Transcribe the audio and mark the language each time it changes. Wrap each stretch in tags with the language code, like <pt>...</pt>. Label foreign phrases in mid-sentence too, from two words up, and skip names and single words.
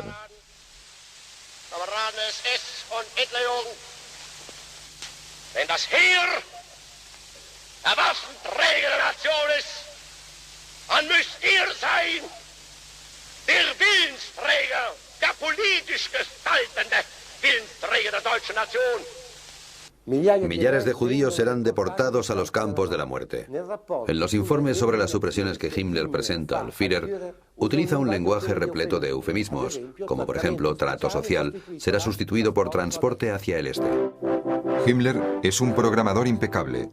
<de>Kameraden SS und Hitlerjugend, wenn das Heer der Waffenträger der Nation ist, dann müsst ihr sein, der Willensträger, der politisch gestaltende Willensträger der deutschen Nation.</de> <es>Millares de judíos serán deportados a los campos de la muerte. En los informes sobre las supresiones que Himmler presenta al Führer, utiliza un lenguaje repleto de eufemismos, como por ejemplo trato social, será sustituido por transporte hacia el este. Himmler es un programador impecable.</es>